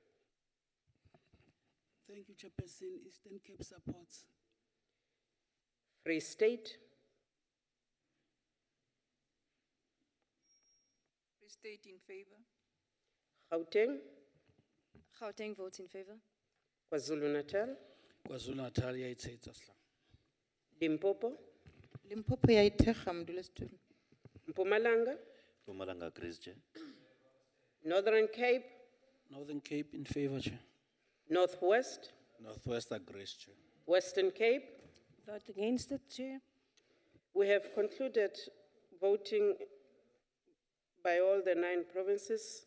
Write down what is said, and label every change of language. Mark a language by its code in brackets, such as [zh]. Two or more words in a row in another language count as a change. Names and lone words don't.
[en] Thank you, Chairperson. Eastern Cape supports. Free State, Free State in favor. Gauteng, Gauteng votes in favor. KwaZulu-Natal, [st] KwaZulu-Natal ya itshehetsa sehlang. [en] Limpopo, [nso] Limpopo ya ithekga modulasetulo. [en] Mpumalanga, Mpumalanga agrees, Chair. Northern Cape, Northern Cape in favor, Chair. Northwest, Northwest agrees, Chair. Western Cape. Vote against it, Chair. We have concluded voting by all the 9 provinces.